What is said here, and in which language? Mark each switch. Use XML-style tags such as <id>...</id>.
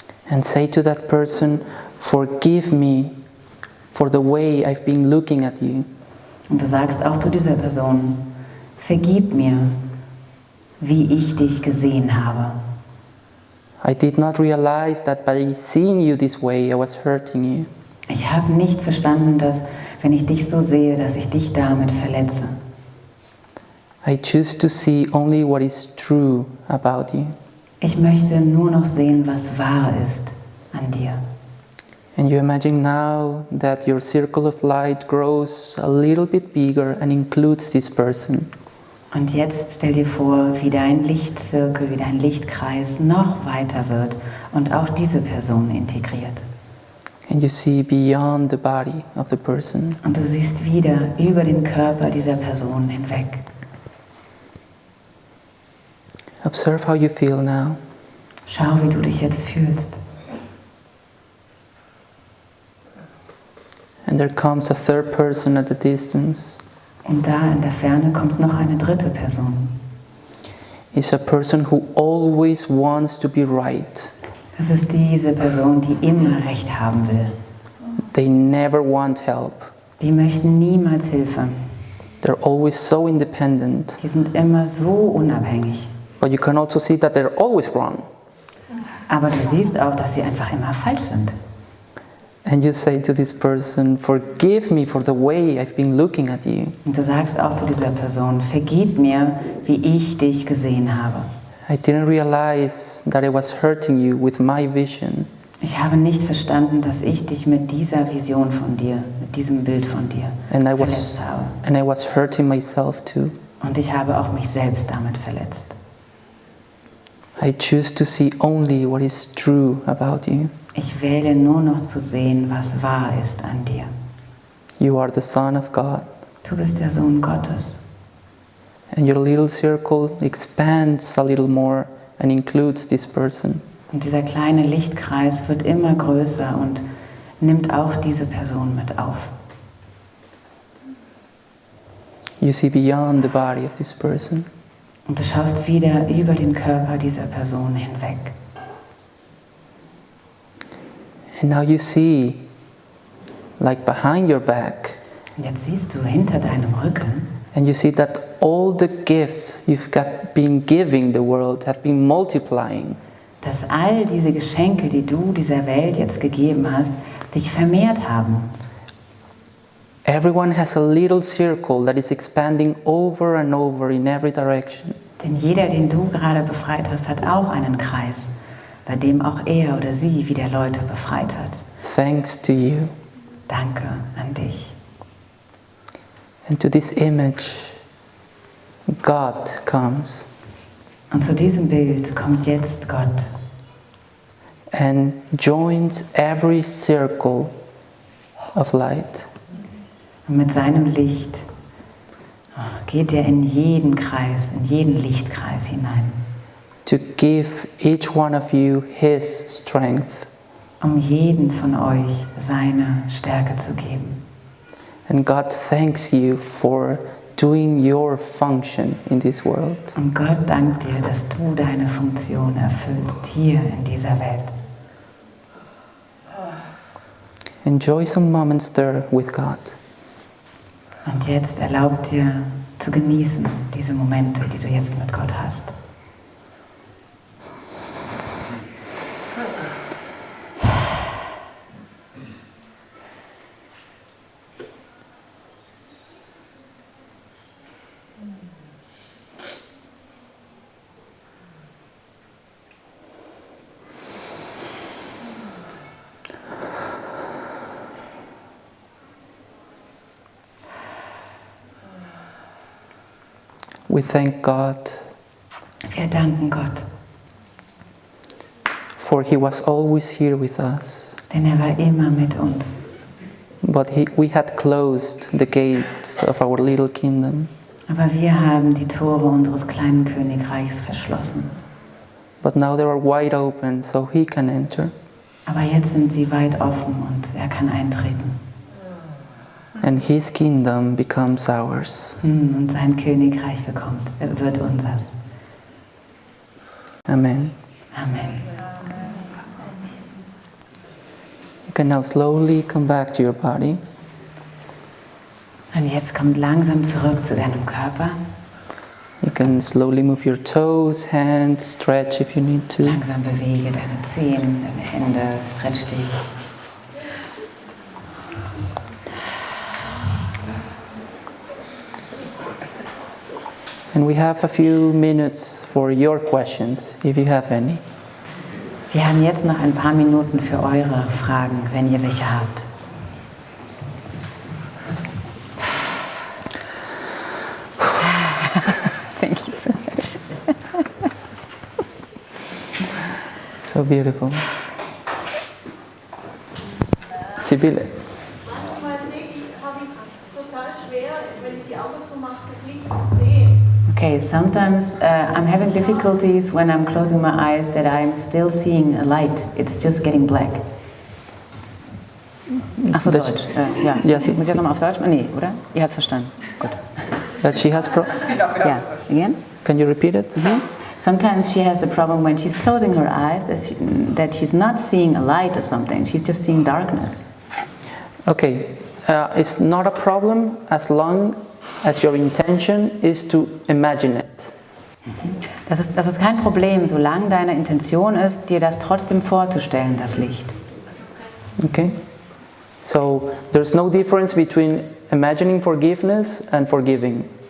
<en>and say to that person, forgive me for the way I've been looking at you.</en> <de>und du sagst auch zu dieser Person, vergib mir, wie ich dich gesehen habe.</de> <en>I did not realize that by seeing you this way, I was hurting you.</en> <de>Ich habe nicht verstanden, dass, wenn ich dich so sehe, dass ich dich damit verletze.</de> <en>I choose to see only what is true about you.</en> <de>Ich möchte nur noch sehen, was wahr ist an dir.</de> <en>And you imagine now that your circle of light grows a little bit bigger and includes this person.</en> <de>Und jetzt stell dir vor, wie dein Lichtzirkel, wie dein Lichtkreis noch weiter wird und auch diese Person integriert.</de> <en>And you see beyond the body of the person.</en> <de>Und du siehst wieder über den Körper dieser Person hinweg.</de> <en>Observe how you feel now.</en> <de>Schau, wie du dich jetzt fühlst.</de> <en>And there comes a third person at the distance.</en> <de>Und da in der Ferne kommt noch eine dritte Person.</de> <en>It's a person who always wants to be right.</en> <de>Das ist diese Person, die immer Recht haben will.</de> <en>They never want help.</en> <de>Die möchten niemals Hilfe.</de> <en>They're always so independent.</en> <de>Die sind immer so unabhängig.</de> <en>But you can also see that they're always wrong.</en> <de>Aber du siehst auch, dass sie einfach immer falsch sind.</de> <en>And you say to this person, forgive me for the way I've been looking at you.</en> <de>Und du sagst auch zu dieser Person, vergib mir, wie ich dich gesehen habe.</de> <en>I didn't realize that I was hurting you with my vision.</en> <de>Ich habe nicht verstanden, dass ich dich mit dieser Vision von dir, mit diesem Bild von dir verletzt habe.</de> <en>And I was hurting myself too.</en> <de>Und ich habe auch mich selbst damit verletzt.</de> <en>I choose to see only what is true about you.</en> <de>Ich wähle nur noch zu sehen, was wahr ist an dir.</de> <en>You are the Son of God.</en> <de>Du bist der Sohn Gottes.</de> <en>And your little circle expands a little more and includes this person.</en> <de>Und dieser kleine Lichtkreis wird immer größer und nimmt auch diese Person mit auf.</de> <en>You see beyond the body of this person.</en> <de>Und du schaust wieder über den Körper dieser Person hinweg.</de> <en>And now you see, like behind your back,</en> <de>Und jetzt siehst du hinter deinem Rücken,</de> <en>and you see that all the gifts been giving the world have been multiplying.</en> <de>dass all diese Geschenke, die du dieser Welt jetzt gegeben hast, sich vermehrt haben.</de> <en>Everyone has a little circle that is expanding over and over in every direction.</en> <de>Denn jeder, den du gerade befreit hast, hat auch einen Kreis, bei dem auch er oder sie wieder Leute befreit hat.</de> <en>Thanks to you.</en> <de>Danke an dich.</de> <en>And to this image, God comes.</en> <de>Und zu diesem Bild kommt jetzt Gott.</de> <en>and joins every circle of light.</en> <de>Und mit seinem Licht geht er in jeden Kreis, in jeden Lichtkreis hinein.</de> <en>To give each one of you His strength.</en> <de>Um jeden von euch seine Stärke zu geben.</de> <en>And God thanks you for doing your function in this world.</en> <de>Und Gott dankt dir, dass du deine Funktion erfüllst hier in dieser Welt.</de> <en>Enjoy some moments there with God.</en> <de>Und jetzt erlaub dir zu genießen diese Momente, die du jetzt mit Gott hast.</de> <en>We thank God</en> <de>Wir danken Gott,</de> <en>for He was always here with us.</en> <de>denn er war immer mit uns.</de> <en>But we had closed the gates of our little kingdom.</en> <de>Aber wir haben die Tore unseres kleinen Königreichs verschlossen.</de> <en>But now they are wide open, so He can enter.</en> <de>Aber jetzt sind sie weit offen und er kann eintreten.</de> <en>And His kingdom becomes ours.</en> <de>Und sein Königreich wird unseres.</de> <en>Amen.</en> <de>Amen.</de> <en>You can now slowly come back to your body.</en> <de>Und jetzt kommt langsam zurück zu deinem Körper.</de> <en>You can slowly move your toes, hands, stretch if you need to.</en> <de>Langsam bewege deine Zehen, deine Hände, stretch dich.</de> <en>And we have a few minutes for your questions, if you have any.</en> <de>Wir haben jetzt noch ein paar Minuten für eure Fragen, wenn ihr welche habt.</de> <en>Thank you so much. So beautiful. Sibylle.</en> <de>Manchmal habe ich es total schwer, wenn ich die Augen zumache, das Licht zu sehen.</de> <en>Okay, sometimes I'm having difficulties when I'm closing my eyes that I'm still seeing a light. It's just getting black.</en> <de>Ach so, Das- Deutsch. Ja. Ja, Muss ich nochmal auf Deutsch? Nee, oder? Ihr habt es verstanden. Gut.</de> <en>That she has Ja. Again? Can you repeat it? Sometimes she has the problem when she's closing her eyes that she's not seeing a light or something. She's just seeing darkness. Okay, it's not a problem as long as your intention is to imagine it.</en> <de>Das ist kein Problem, solange deine Intention ist, dir das trotzdem vorzustellen, das Licht.</de> <en>Okay? So there's no difference between imagining forgiveness and forgiving.</en>